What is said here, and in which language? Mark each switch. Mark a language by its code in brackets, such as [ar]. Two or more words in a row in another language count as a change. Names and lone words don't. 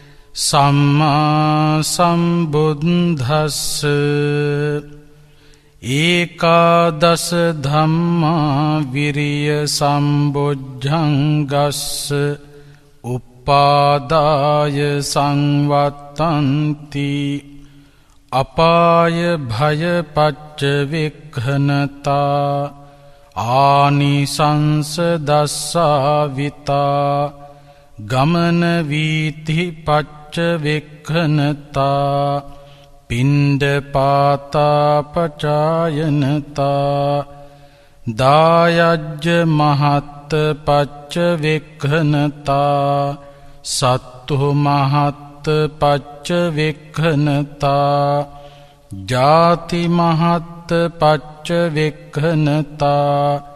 [pi] සම්මා සම්බුද්දස්ස ඒකාදස ධම්මා විරිය සම්බොජ්ජංගස්ස උප්පාදාය සංවත්තන්ති අපාය භය පච්ච වික්ඛනතා ආනිසංස දස්සාවිතා ගමන වීති පච්ච වික්ඛනතා පිණ්ඩපාතා පචායනතා දායජ්ජ මහත් පච්ච වික්ඛනතා සත්තු මහත් පච්ච වික්ඛනතා ජාති මහත් පච්ච වික්ඛනතා